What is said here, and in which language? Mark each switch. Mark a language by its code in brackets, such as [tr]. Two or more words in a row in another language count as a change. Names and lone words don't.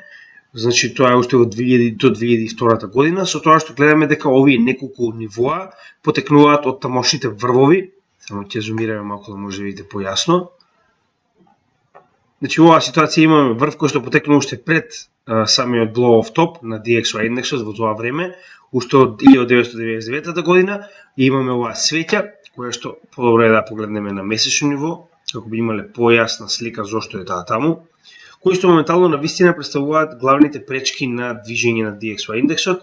[mk] Значи тоа е уште од 2000 до 2002 година, со тоа што гледаме дека овие неколку нивоа потекнуваат од тамошните врвови. Само ќе зумираме малку да може да видите појасно. Значи оваа ситуација имаме врв кој што потекнува уште пред самиот [en] blow off top [mk] на DXY индексот во тоа време, уште од 1999 година, и имаме оваа свеќа која што подобро е да погледнеме на месечно ниво, како би имале појасна слика зошто е таа таму, кои што моментално на вистина представуваат главните пречки на движење на DXY индексот.